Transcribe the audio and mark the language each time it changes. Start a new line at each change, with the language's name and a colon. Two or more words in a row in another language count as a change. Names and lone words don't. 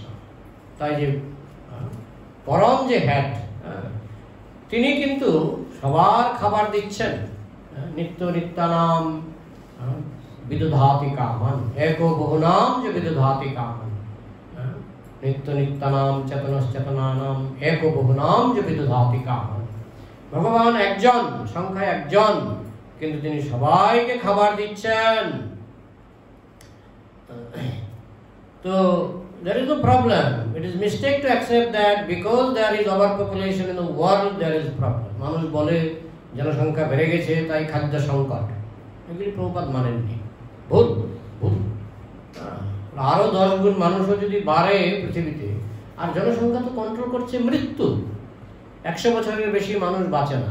Bangla: তাই যে পরম যে হেড, তিনি কিন্তু সবার খাবার দিচ্ছেন।
Sanskrit: নিত্য নিত্যানাম বিদধাতি কামান, एको বহুনাম যে বিদধাতি কামান, নিত্য নিত্যানাম চেতনশ্চেতনানাম एको বহুনাম যে বিদধাতি কামান।
Bangla: ভগবান একজন, সংখ্যায় একজন, কিন্তু তিনি সবাইকে খাবার দিচ্ছেন। তো
English: there is no problem. It is mistake to accept that because there is overpopulation in the world, there is problem.
Bangla: মানুষ বলে জনসংখ্যা বেড়ে গেছে তাই খাদ্য সংকট, এগুলি প্রভুপাদ মানেননি, ভুল ভুল। আরো 10 গুণ মানুষও যদি বাড়ে পৃথিবীতে, আর জনসংখ্যা তো কন্ট্রোল করছে মৃত্যু, 100 বছরের বেশি মানুষ বাঁচে না।